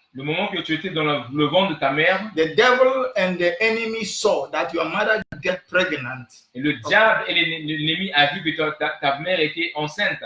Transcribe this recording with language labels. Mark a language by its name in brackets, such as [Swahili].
[French] le moment que tu étais dans le ventre de ta mère, [English] the devil and the enemy saw that your mother get pregnant. [French] Et le diable et l'ennemi a vu que ta mère était enceinte.